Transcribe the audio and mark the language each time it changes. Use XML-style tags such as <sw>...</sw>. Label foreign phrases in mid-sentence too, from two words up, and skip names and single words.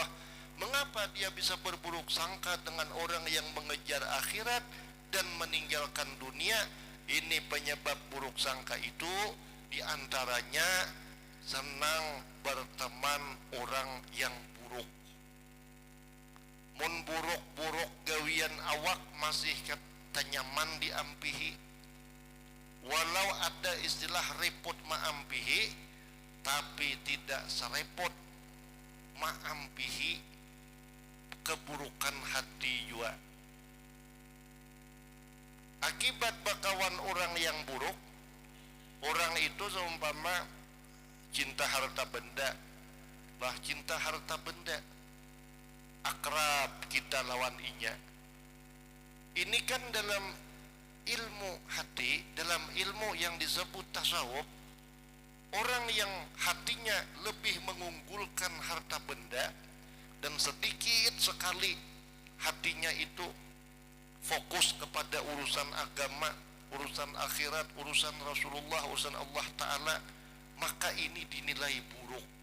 <id>Mengapa dia bisa berburuk sangka dengan orang yang mengejar akhirat dan meninggalkan dunia? Ini penyebab buruk sangka itu diantaranya senang berteman orang yang buruk.</id> <bjn>Mun buruk-buruk gawian awak masih kata nyaman diampihi.</bjn> <id>Walau ada istilah repot maampihi, tapi tidak serepot maampihi keburukan hati jua. Akibat bakawan orang yang buruk, orang itu seumpama cinta harta benda.</id> <bjn>Bah cinta harta benda, akrab kita lawan inya.</bjn> <id>Ini kan dalam ilmu hati, dalam ilmu yang disebut tasawuf, orang yang hatinya lebih mengunggulkan harta benda dan sedikit sekali hatinya itu fokus kepada urusan agama, urusan akhirat, urusan Rasulullah, urusan Allah Ta'ala, maka ini dinilai buruk.</id>